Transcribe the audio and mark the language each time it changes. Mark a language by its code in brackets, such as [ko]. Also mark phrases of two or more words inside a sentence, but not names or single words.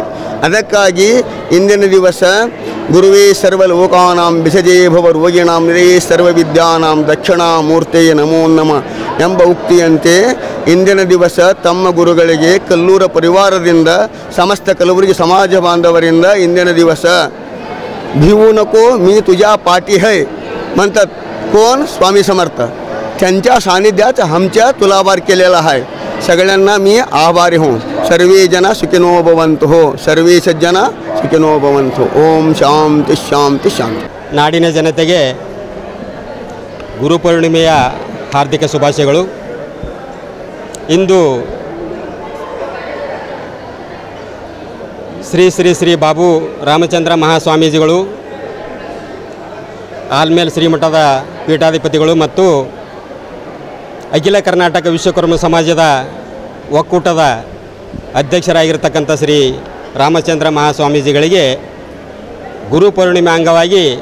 [kn] ಅದಕ್ಕಾಗಿ ಇಂದಿನ ದಿವಸ [sa] ಗುರುವೇ ಸರ್ವಲೋಕಾನಾಂ ವಿಷಜೇ ಭವರುವೀಣಾಂ ನಿರಯೇ ಸರ್ವವಿದ್ಯಾನಾಂ ದಕ್ಷಿಣಾಮೂರ್ತೆ ನಮೋ ನಮಃ [kn] ಎಂಬ ಉಕ್ತಿಯಂತೆ ಇಂದಿನ ದಿವಸ ತಮ್ಮ ಗುರುಗಳಿಗೆ ಕಲ್ಲೂರ ಪರಿವಾರದಿಂದ ಸಮಸ್ತ ಕಲಬುರಗಿ ಸಮಾಜ ಬಾಂಧವರಿಂದ ಇಂದಿನ ದಿವಸ [mr] भिवू नको मी तुझ्या पाठी है म्हणतात कोण स्वामी समर्थ त्यांच्या सानिध्यात आमच्या तुलाभार केलेला आहे. सगळ्यांना मी आभारी हो. [sa] सर्वे जन सुखिनो भवन्तु हो. सर्वे सज्जन सुखिनो भवन्तु. ओम शांति शांति शांति. [kn] ನಾಡಿನ ಜನತೆಗೆ ಗುರುಪೂರ್ಣಿಮೆಯ ಹಾರ್ದಿಕ ಶುಭಾಶಯಗಳು. ಇಂದು ಶ್ರೀ ಶ್ರೀ ಶ್ರೀ ಬಾಬು ರಾಮಚಂದ್ರ ಮಹಾಸ್ವಾಮೀಜಿಗಳು ಆಲ್ಮೇಲ್ ಶ್ರೀಮಠದ ಪೀಠಾಧಿಪತಿಗಳು ಮತ್ತು ಅಖಿಲ ಕರ್ನಾಟಕ ವಿಶ್ವಕರ್ಮ ಸಮಾಜದ ಒಕ್ಕೂಟದ ಅಧ್ಯಕ್ಷರಾಗಿರ್ತಕ್ಕಂಥ ಶ್ರೀ ರಾಮಚಂದ್ರ ಮಹಾಸ್ವಾಮೀಜಿಗಳಿಗೆ ಗುರುಪೂರ್ಣಿಮೆ ಅಂಗವಾಗಿ